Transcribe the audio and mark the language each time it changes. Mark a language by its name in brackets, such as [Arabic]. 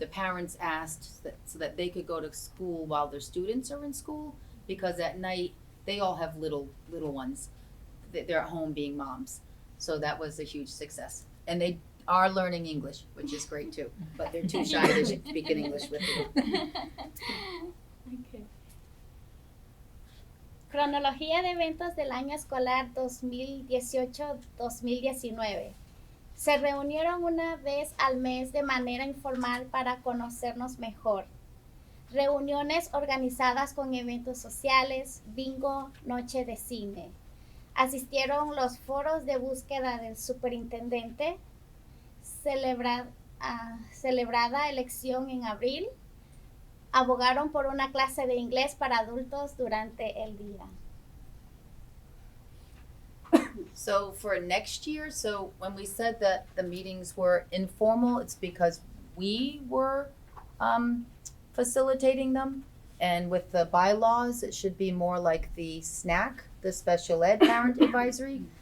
[English] the parents asked so that they could go to school while their students are in school, because at night they all have little ones. They're at home being moms, so that was a huge success. And they are learning English, which is great too, but they're too shy to speak in English with you. Okay. [Spanish] Cronología de eventos del año escolar 2018-2019. Se reunieron una vez al mes de manera informal para conocernos mejor. Reuniones organizadas con eventos sociales, bingo, noche de cine. Asistieron los foros de búsqueda del superintendente, celebrada elección en abril. Abogaron por una clase de inglés para adultos durante el día. [English] So for next year, so when we said that the meetings were informal, it's because we were facilitating them. And with the bylaws, it should be more like the SNAC, the Special Ed Parent Advisory.